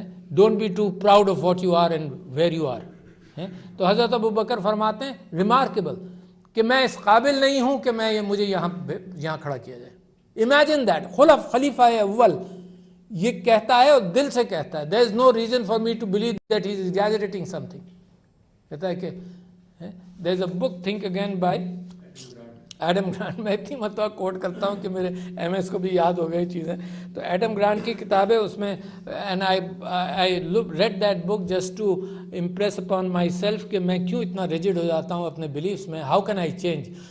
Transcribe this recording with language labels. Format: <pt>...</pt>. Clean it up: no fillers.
<en>don't be too proud of what you are</en> <ur>and where you are. تو حضرت ابو بکر فرماتے ہیں ریمارکیبل کہ میں اس قابل نہیں ہوں کہ مجھے یہاں کھڑا کیا جائے. امیجن دیٹ, خلیفہ اول یہ کہتا ہے اور دل سے کہتا ہے.</ur> <en>there is no reason for me to believe that he is exaggerating something.</en> <ur>کہتا ہے کہ</ur> <en>there is a book Think Again by Adam Grant.</en> <ur>میں اتنی مرتبہ کوٹ کرتا ہوں کہ میرے ایم ایس کو بھی یاد ہو گئی چیزیں. تو ایڈم گرانٹ کی کتاب ہے, اس میں</ur> <en>and I read that book just to impress upon myself</en> <ur>کہ میں کیوں اتنا ریجڈ ہو جاتا ہوں اپنے بلیفس میں,</ur> <en>how can I change.</en>